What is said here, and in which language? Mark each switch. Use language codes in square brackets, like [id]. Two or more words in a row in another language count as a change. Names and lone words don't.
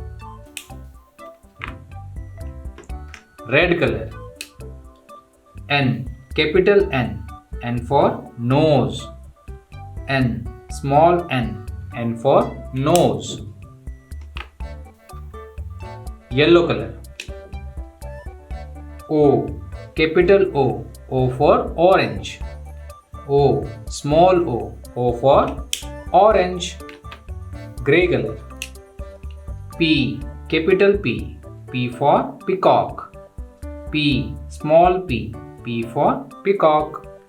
[en] Red color. N, capital N for nose. N, small n for nose. Yellow color. O, capital O for orange. O, small o for orange. Grey color. P, capital P for peacock. P, small p for peacock.